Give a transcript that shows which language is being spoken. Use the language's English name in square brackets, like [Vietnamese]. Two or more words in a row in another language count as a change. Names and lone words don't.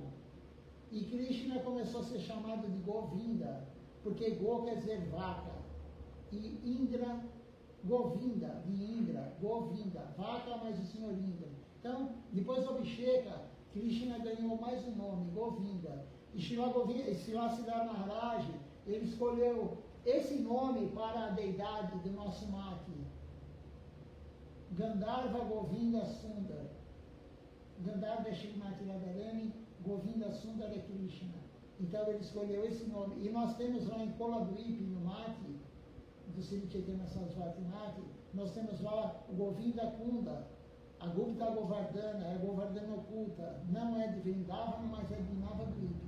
[Portuguese] E Krishna começou a ser chamado de Govinda, porque Go quer dizer vaca, e Indra, Govinda, de Indra, Govinda, vaca mais o senhor Indra. Então, depois do Abhisheka, Krishna ganhou mais um nome, Govinda. E Srila Siddhar Maharaj, ele escolheu esse nome para a deidade do nosso Mati, Gandharva Govinda Sundar. Gandharva Shrimati Radharani, Govinda Sundar é Krishna. Então ele escolheu esse nome. E nós temos lá em Koladvipa, no Mati, do Sri Chaitanya Sarasvati Mati, nós temos lá o Govinda Kunda, a Gupta Govardhana, é a Govardhana oculta. Não é de Vrindavana, mas é de Navadvipa.